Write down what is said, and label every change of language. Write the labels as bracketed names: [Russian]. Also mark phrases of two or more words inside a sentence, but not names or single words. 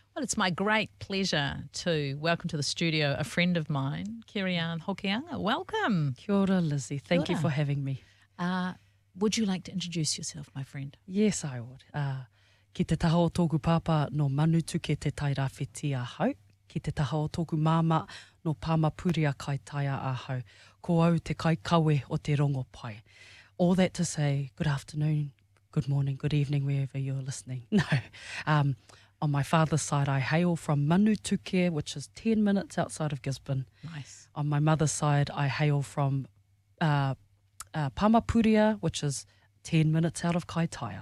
[English] Well, it's my great pleasure to welcome to the studio a friend of mine, Keri-Ann Hokianga. Welcome. [Māori] Kia ora, [English] Lizzie. Thank you for having me. Would you like to introduce yourself, my friend? Yes, I would. [Māori] Ki te taha o tōku pāpā no manutu ke te tai rāwhiti a hau. Ki te taha o tōku māma no pāmapuria kai taia a hau. Ko au te kai kawe o te rongo pai. [English] All that to say, good afternoon, good morning, good evening, wherever you're listening. No. On my father's side, I hail from Manutuke, which is 10 minutes outside of Gisborne. Nice. On my mother's side, I hail from Pāmapuria, which is 10 minutes out of Kaitaia.